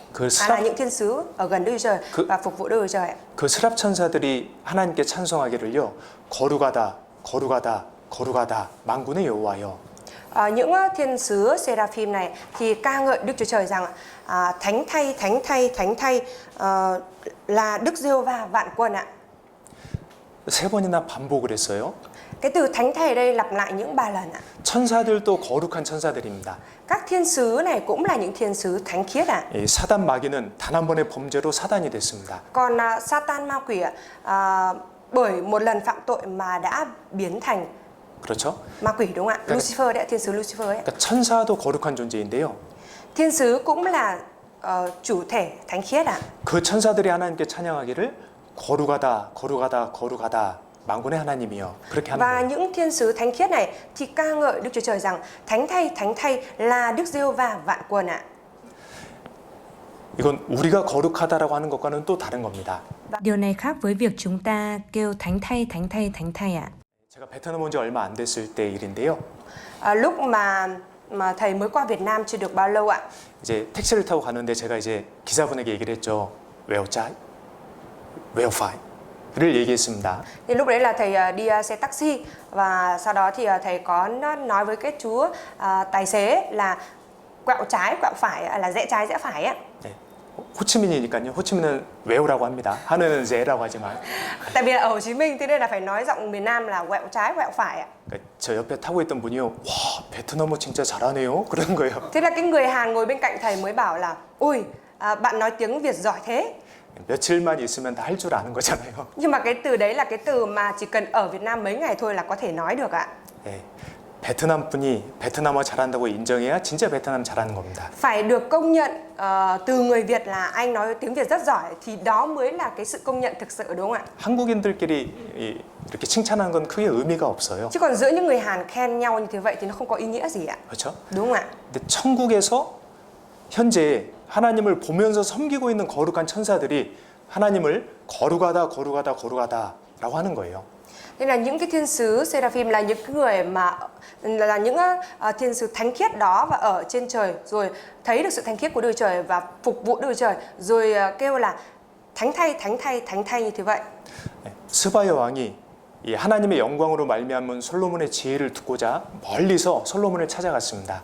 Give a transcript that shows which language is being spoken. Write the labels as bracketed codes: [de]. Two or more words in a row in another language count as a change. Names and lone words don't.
[vi] Là những thiên sứ ở gần Đức Chúa Trời và phục vụ Đức Chúa Trời ạ. [ko] 그 스랍 천사들이 하나님께 찬송하기를요, 거룩하다, 거룩하다, 거룩하다, 만군의 여호와여. [vi] Những thiên sứ Seraphim này thì ca ngợi Đức Chúa Trời rằng thánh thay, thánh thay, thánh thay là Đức Giê-hô-va vạn quân ạ. [ko] 세 번이나 반복을 했어요. [vi] Cái từ thánh thay ở đây lặp lại những 3 lần ạ. [ko] 천사들도 거룩한 천사들입니다. [vi] Các thiên sứ này cũng là những thiên sứ thánh khiết ạ. [ko] 이 사단 마귀는 단 한 번의 범죄로 사단이 됐습니다. [vi] Còn Satan ma quỷ bởi một lần phạm tội mà đã biến thành [ko] 그렇죠? [vi] ma quỷ đúng không ạ? Lucifer đấy, thiên sứ Lucifer ấy. [ko] 그러니까 천사도 거룩한 존재인데요. [vi] Thiên sứ cũng là chủ thể thánh khiết ạ. [ko] 그 천사들이 하나님께 찬양하기를 거룩하다, 거룩하다, 거룩하다, 만군의 하나님이여. 그렇게 하는 [vi] Và [ko] 거예요. [vi] những thiên sứ thánh khiết này thì ca ngợi Đức Chúa Trời rằng thánh thay là Đức Giê-hô-va vạn quân ạ. [ko] 이건 우리가 거룩하다라고 하는 것과는 또 다른 겁니다. [vi] Điều này khác với việc chúng ta kêu thánh thay ạ. [ko] 제가 베트남 온 지 얼마 안 됐을 때 일인데요. [vi] Lúc mà thầy mới qua Việt Nam chưa được bao lâu ạ. [ko] 이제 택시를 타고 가는데 제가 이제 기사분에게 얘기를 했죠. [vi] quẹo, trái? quẹo, phải? 를 얘기했습니다. Thì lúc đấy là thầy đi xe taxi và sau đó thì thầy có nói với cái chú tài xế là quẹo trái quẹo phải, là rẽ trái rẽ phải ạ. [ko] 네. 호치민이니까요. 호치민은 왜요라고 합니다. 하늘은 제라고 하지만. [vi] Tại vì là ở Hồ Chí Minh thế nên là phải nói giọng miền Nam là quẹo trái quẹo phải ạ. [ko] 그러니까 저 옆에 타고 있던 분이요. 와, 베트남어 진짜 잘하네요. 그러는 거예요. [vi] Thế là cái người Hàn ngồi bên cạnh thầy mới bảo là ôi bạn nói tiếng Việt giỏi thế. [ko] 며칠만 있으면 다 할 줄 아는 거잖아요. [vi] Nhưng mà cái từ đấy là cái từ mà chỉ cần ở Việt Nam mấy ngày thôi là có thể nói được ạ. [ko] 네. 베트남 분이 베트남어 잘한다고 인정해야 진짜 베트남 잘하는 겁니다. [vi] Phải được công nhận từ người Việt là anh nói tiếng Việt rất giỏi thì đó mới là cái sự công nhận thực sự đúng không ạ? [ko] 한국인들끼리 이렇게 칭찬하는 건 크게 의미가 없어요. [vi] Chứ còn giữa những người Hàn khen nhau như thế vậy thì nó không có ý nghĩa gì ạ. [ko] 그렇죠? [vi] Đúng không ạ? [ko] 근데 천국에서 현재 하나님을 보면서 섬기고 있는 거룩한 천사들이 하나님을 거룩하다, 거룩하다, 거룩하다라고 하는 거예요. [vi] Nên là những cái thiên sứ Seraphim là những người mà là những thiên sứ thánh khiết đó và ở trên trời rồi thấy được sự thánh khiết của Đức Trời và phục vụ Đức Trời rồi kêu là thánh thay như thế vậy. [ko] 스바야 왕이 이 하나님의 영광으로 말미암은 솔로몬의 지혜를 듣고자 멀리서 솔로몬을 찾아갔습니다.